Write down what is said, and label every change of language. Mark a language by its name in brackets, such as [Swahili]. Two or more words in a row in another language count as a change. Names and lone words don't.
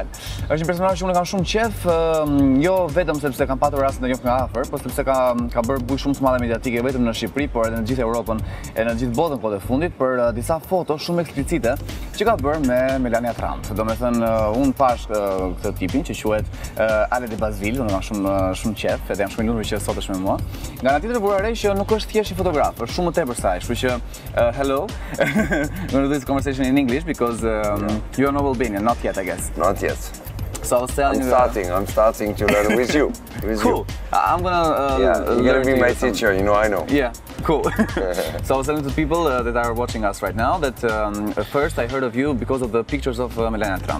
[Albanian] Është një personazh që unë kam shumë qef, jo vetëm sepse kam patur rast të njoh nga afër, por sepse ka bërë bujë shumë të madhe mediatike vetëm në Shqipëri, por edhe në gjithë Europën e në gjithë botën kohët e fundit për disa foto shumë eksplicite që ka bërë me Melania Trump. Domethënë unë pash këtë tipin që quhet Ale de Bazvil, unë kam shumë qef, edhe jam shumë i lumtur që sot është me mua. Nga ana tjetër vura re që nuk është thjesht një fotograf, është shumë më tepër se aq, kështu që hello. [English] I'm going to do this conversation in English because you're not Albanian, not yet, I guess. Not yet. So I was telling I'm starting to learn with you. Cool. I'm gonna you're gonna be my teacher, you know, I know. Yeah, cool. So I was telling to people that are watching us right now that first I heard of you because of the pictures of Melania Trump.